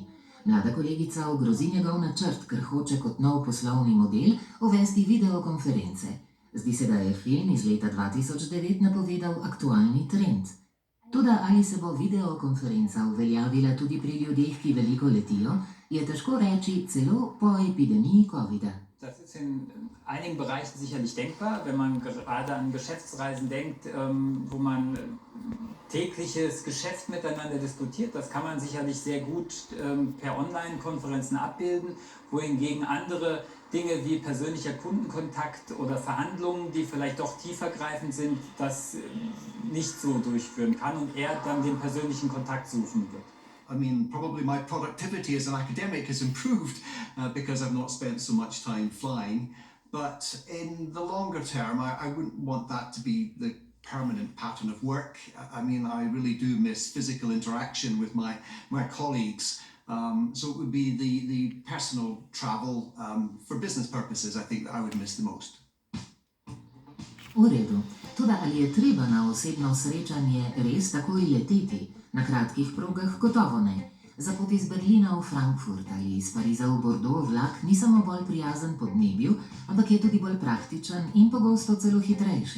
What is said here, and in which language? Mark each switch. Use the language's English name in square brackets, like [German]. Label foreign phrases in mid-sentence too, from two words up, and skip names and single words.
[Slovenian] Mlada kolegica ogrozi njegov načrt, ker hoče kot nov poslovni model uvesti videokonference. Zdi se, da je film iz leta 2009 napovedal aktualni trend. Toda ali se bo videokonferenca uveljavila tudi pri ljudeh, ki veliko letijo, je težko reči celo po epidemiji Covida. [German] Das ist in einigen Bereichen sicherlich denkbar, wenn man gerade an Geschäftsreisen denkt, wo man tägliches Geschäft miteinander diskutiert. Das kann man sicherlich sehr gut per Online-Konferenzen abbilden, wohingegen andere Dinge wie persönlicher Kundenkontakt oder Verhandlungen, die vielleicht doch tiefergreifend sind, das nicht so durchführen kann und er dann den persönlichen Kontakt suchen wird. [English] I mean, probably my productivity as an academic has improved because I've not spent so much time flying. But in the longer term, I wouldn't want that to be the permanent pattern of work. I mean, I really do miss physical interaction with my colleagues. So it would be the personal travel for business purposes, I think, that I would miss the most. [Slovenian] V redu. Toda ali je treba na osebno srečanje res takoj leteti? Na kratkih progah gotovo ne. Za pot iz Berlina v Frankfurt ali iz Pariza v Bordeaux vlak ni samo bolj prijazen podnebju, ampak je tudi bolj praktičen in pogosto celo hitrejši.